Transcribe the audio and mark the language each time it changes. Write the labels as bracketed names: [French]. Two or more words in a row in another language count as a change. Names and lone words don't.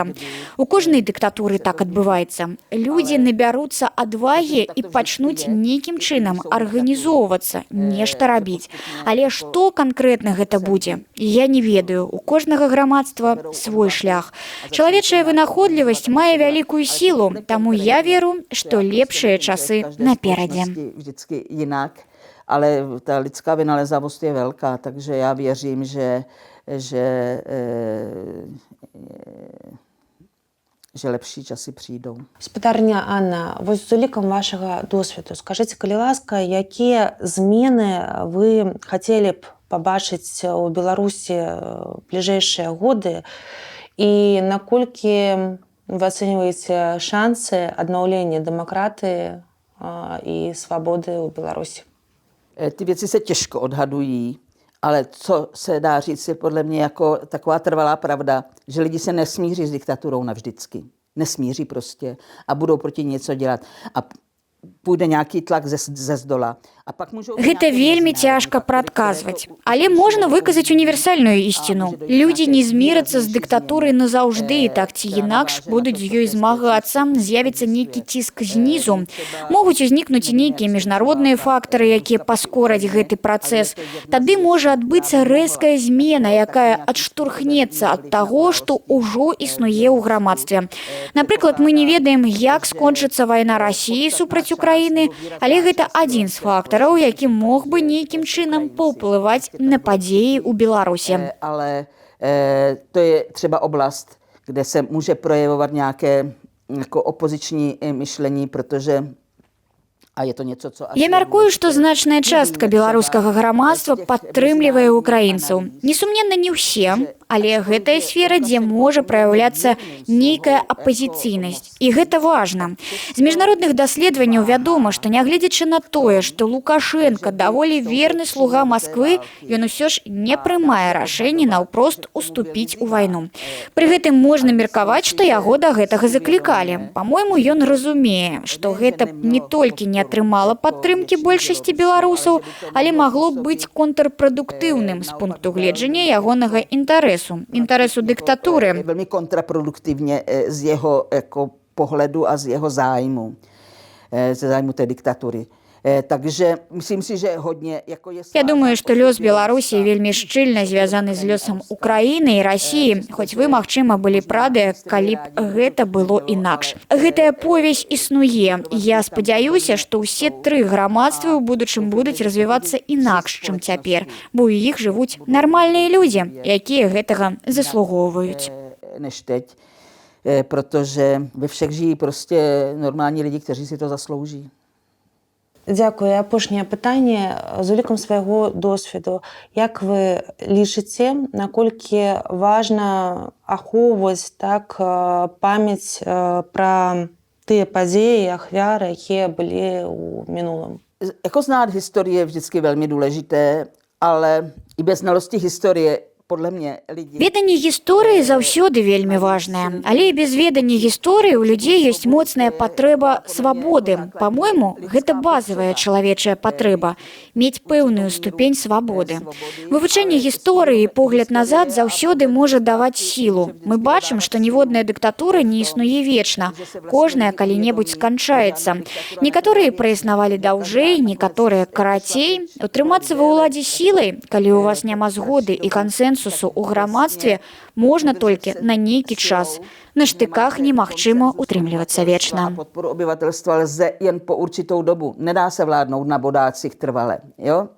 [Belarusian] У кожнай дыктатуры так адбываецца. Людзі набяруцца адвагі і пачнуць нейкім чынам арганізоўвацца, нешта рабіць. Але што канкрэтна гэта будзе? Я не ведаю, у кожнага грамадства свой шлях. Чалавечая вынаходлівасць мае вялікую сілу, таму я веру, што лепшыя часы наперадзе. [Czech] Vždycky jinak, ale ta lidská vynalezavost je velká, takže já věřím, že lepší časy přijdou. [Belarusian] Спадарня Анна, вось з улікам вашага досведу, скажыце, калі ласка, якія змены вы хацелі б пабачыць у Беларусі ў бліжэйшыя годы і наколькі вы ацэньваеце шансы аднаўлення дэмакратыі і свабоды ў Беларусі? [Czech] Ty věci se těžko odhadují, ale co se dá říct je podle mě jako taková trvalá pravda, že lidi se nesmíří s diktaturou navždycky. Nesmíří prostě a budou proti ní něco dělat. A půjde nějaký tlak zezdola. [Belarusian] Гэта вельмі цяжка прадказваць. Але можна выказаць універсальную ісціну. Людзі не змірацца з дыктатурай назаўжды, так ці інакш будуць з ёй змагацца, з'явіцца нейкі ціск знізу. Могуць узнікнуць і нейкія міжнародныя фактары, якія паскораць гэты працэс. Тады можа адбыцца рэзкая змена, якая адштурхнецца ад таго, што ўжо існуе ў грамадстве. Напрыклад, мы не ведаем, як скончыцца вайна Расіі супраць Украіны, але гэта адзін з фактараў, які мог бы нейкім чынам паўплываць на падзеі ў Беларусі. [Czech] Ale to je třeba oblast, kde se může projevovat nějaké jako opoziční myšlení, protože a je to něco, co... [Belarusian] Я мяркую, што значная частка беларускага грамадства падтрымлівае украінцаў. Несумненна, не ўсе, але гэтая сфера, дзе можа праяўляцца нейкая апазіцыйнасць. І гэта важна. З міжнародных даследаванняў вядома, што нягледзячы на тое, што Лукашенко даволі верны слуга Масквы, ён усё ж не прымае рашэнні наўпрост уступіць у вайну. Пры гэтым можна меркаваць, што яго да гэтага заклікалі. Па-мойму, ён разумее, што гэта не толькі не атрымала падтрымкі большасці беларусаў, але магло быць контрпрадуктыўным з пункту гледжання ягонага інтарэсу дыктатуры. [Czech] Veľmi kontraproduktivně z jeho jako pohledu a z jeho zájmu, ze zájmu té diktatury. Takže myslím si, že hodně jako je... [Belarusian] Я думаю, што лёс Беларусі вельмі шчыльна звязаны з лёсам Украіны і Расіі, хоць вы, магчыма, былі правы, калі б гэта было інакш. Гэтая повязь існуе. Я спадзяюся, што ўсе тры грамадствы ў будучым будуць развівацца інакш, чым цяпер, бо ў іх жывуць нармальныя людзі, якія гэтага заслугоўваюць. [Czech] Než teď, protože ve všech žijí prostě normální lidi, kteří si to zaslouží. [Belarusian] Дзякую. Апошняе пытанне з улікам свайго досведу. Як вы лічыце, наколькі важна ахоўваць так памяць пра тыя падзеі, ахвяры, якія былі ў мінулым? [Czech] Jako znát historii je vždycky velmi důležité, ale i bez znalosti historie podle mě lidi... [Belarusian] Веданне гісторыі заўсёды вельмі важнае, але і без ведання гісторыі ў людзей ёсць моцная патрэба свабоды. Па-мойму, гэта базавая чалавечая патрэба мець пэўную ступень свабоды. Вывучэнне гісторыі і погляд назад заўсёды можа даваць сілу. Мы бачым, што ніводная дыктатура не існуе вечна. Кожная калі-небудзь сканчаецца. Некаторыя праіснавалі даўжэй, некаторыя карацей. Утрымацца ва ўладзе сілай, калі ў вас няма згоды і кансэнсусу у грамадстве, можна толькі на нейкі час. На штыках немагчыма утрымлівацца вечна. [Czech] Podporu obyvatelstva lze jen po určitou dobu. Nedá se vládnout na bodácích trvale. Jo?